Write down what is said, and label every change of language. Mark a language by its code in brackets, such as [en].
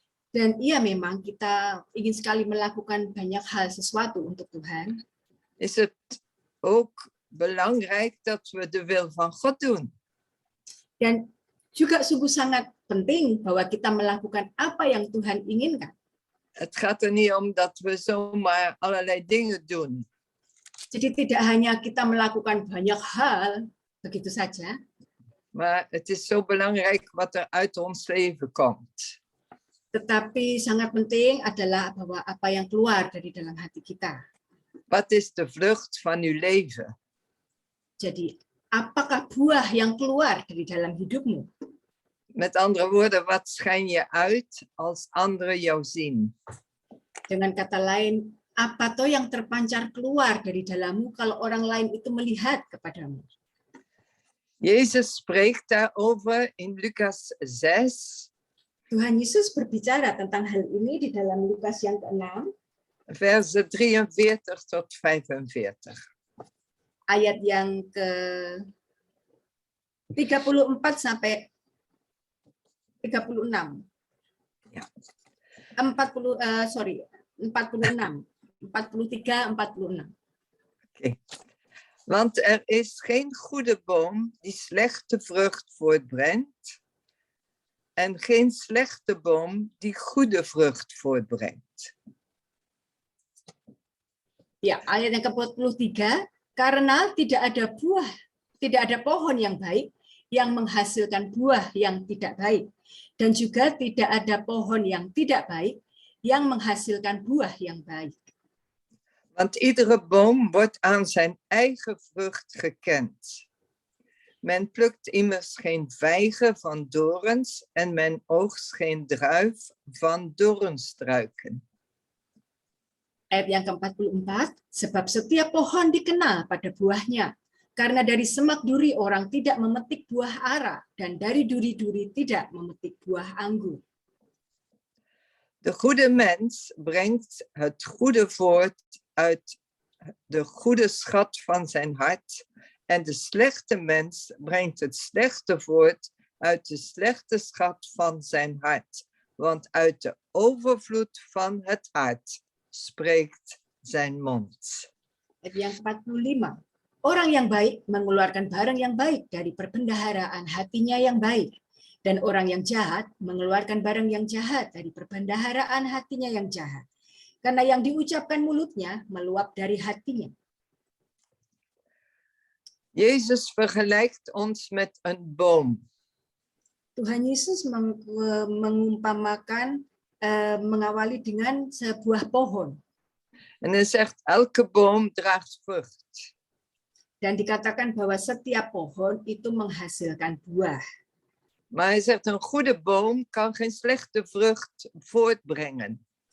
[id] Dan iya memang kita ingin sekali melakukan banyak hal sesuatu untuk Tuhan. [nl] Is het ook belangrijk dat we de wil van God doen. [id] Dan juga sungguh sangat penting bahwa kita melakukan apa yang Tuhan inginkan. [nl] Het gaat er niet om dat we zomaar allerlei dingen doen. [id] Jadi tidak hanya kita melakukan banyak hal begitu saja. [nl] Maar het is zo belangrijk wat er uit ons leven komt. [id] Tetapi sangat penting adalah bahwa apa yang keluar dari dalam hati kita. [nl] Wat is de vrucht van uw leven? [id] Jadi, apakah buah yang keluar dari dalam hidupmu? [nl] Met andere woorden, wat schijn je uit als anderen jou zien? [id] Dengan kata lain, apa toh yang terpancar keluar dari dalammu kalau orang lain itu melihat kepadamu? [nl] Jezus spreekt daarover in Lucas 6. [id] Tuhan Yesus berbicara tentang hal ini di dalam Lukas yang ke-6. [nl] Versen 43 tot 45. [id] ayat yang ke 34 sampai 36. [nl] Ja. 46, 43, 46. Oké. Want er is geen goede boom die slechte vrucht voortbrengt en geen slechte boom die goede vrucht voortbrengt. [id] Ya, ayat yang ke-43, karena tidak ada pohon yang baik yang menghasilkan buah yang tidak baik, dan juga tidak ada pohon yang tidak baik yang menghasilkan buah yang baik. [nl] Want iedere boom wordt aan zijn eigen vrucht gekend. Men plukt immers geen vijgen van dorens en men oogst geen druif van doornstruiken. [id] Ayat yang ke-44, sebab setiap pohon dikenal pada buahnya. Karena dari semak duri orang tidak memetik buah ara, dan dari duri-duri tidak memetik buah anggur. [nl] De goede mens brengt het goede voort uit de goede schat van zijn hart. En de slechte mens brengt het slechte voort uit de slechte schat van zijn hart. Want uit de overvloed van het hart spreekt zijn mond. [id] Ayat yang 45. Orang yang baik mengeluarkan barang yang baik dari perbendaharaan hatinya yang baik. Dan orang yang jahat mengeluarkan barang yang jahat dari perbendaharaan hatinya yang jahat. Karena yang diucapkan mulutnya meluap dari hatinya. [nl] Jezus vergelijkt ons met een boom. [id] Tuhan Yesus mengumpamakan, mengawali dengan sebuah pohon. [nl] En hij zegt, elke boom draagt vrucht. [id] Dan dikatakan bahwa setiap pohon itu menghasilkan buah. [nl] Maar hij zegt, een goede boom kan geen slechte vrucht voortbrengen.